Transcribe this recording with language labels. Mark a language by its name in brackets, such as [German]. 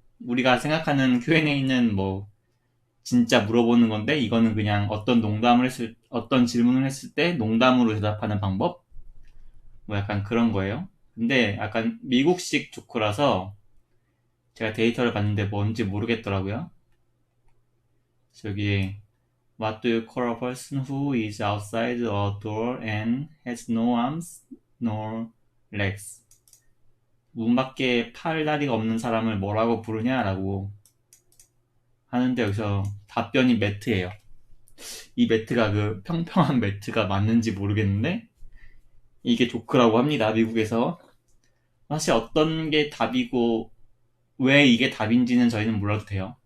[Korean] 우리가 생각하는 Q&A는 뭐 진짜 물어보는 건데, 이거는 그냥 어떤 질문을 했을 때 농담으로 대답하는 방법? 뭐 약간 그런 거예요. 근데 약간 미국식 조크라서 제가 데이터를 봤는데 뭔지 모르겠더라고요. 저기 [English] What do you call a person who is outside a door and has no arms nor legs? [Korean] 문 밖에 팔, 다리가 없는 사람을 뭐라고 부르냐라고 하는데, 여기서 답변이 매트예요. 이 매트가 그 평평한 매트가 맞는지 모르겠는데 이게 조크라고 합니다, 미국에서. 사실 어떤 게 답이고 왜 이게 답인지는 저희는 몰라도 돼요.